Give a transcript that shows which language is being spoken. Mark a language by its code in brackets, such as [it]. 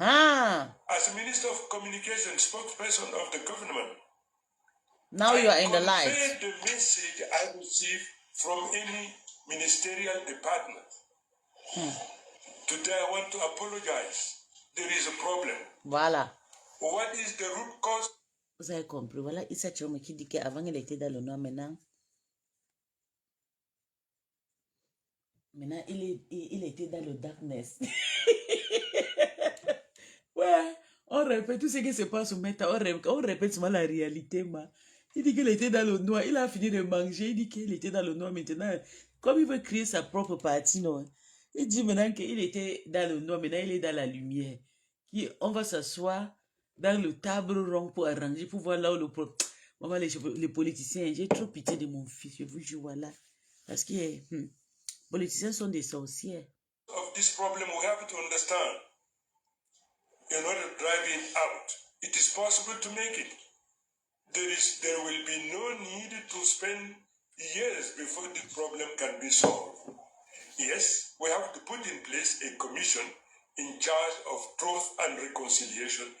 [en] As Minister of Communication, spokesperson of the government. Now you are in the light. I conveyed the message I received from any ministerial department. Today I want to apologize. There is a problem. [fr] Voilà. [en] What is the root cause? [fr] Vous avez compris. Voilà, Issa Chome qui dit qu'avant il était dans le noir, maintenant il était dans le darkness. Ouais, on répète tout ce qui se passe au méta, on répète souvent la réalité, ma. Il dit qu'il était dans le noir, il a fini de manger, il dit qu'il était dans le noir maintenant. Comme il veut créer sa propre partie, non? Il dit maintenant qu'il était dans le noir, maintenant il est dans la lumière. On va s'asseoir dans le table rond pour arranger, pour voir là où maman, les politiciens, j'ai trop pitié de mon fils, je vous jure, voilà. Parce que les politiciens sont des sorcières. [en] Of this problem we have to understand. In order to drive it out, it is possible to make it. There will be no need to spend years before the problem can be solved. Yes, we have to put in place a commission in charge of truth and reconciliation.